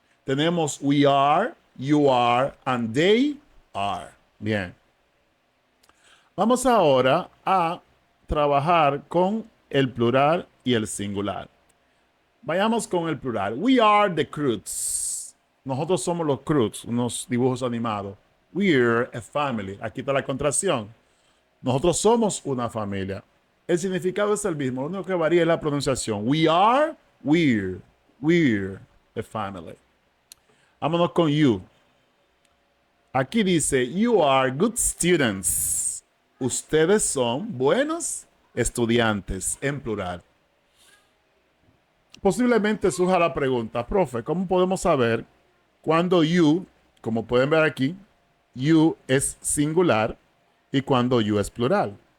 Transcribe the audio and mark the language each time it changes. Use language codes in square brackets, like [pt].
[es] Tenemos [en] we are, you are, and they are. [es] Bien. Vamos ahora a trabajar con el plural y el singular. Vayamos con el plural. [en] We are the Croods. [es] Nosotros somos los Croods, unos dibujos animados. [en] We're a family. [es] Aquí está la contracción. Nosotros somos una familia. El significado es el mismo. Lo único que varía es la pronunciación. [en] We are, we're a family. [es] Vámonos con you. Aquí dice, [en] you are good students. [es] Ustedes son buenos estudiantes, en plural. Posiblemente surja la pregunta, profe, ¿cómo podemos saber cuando you, como pueden ver aquí, you es singular y cuando you es plural?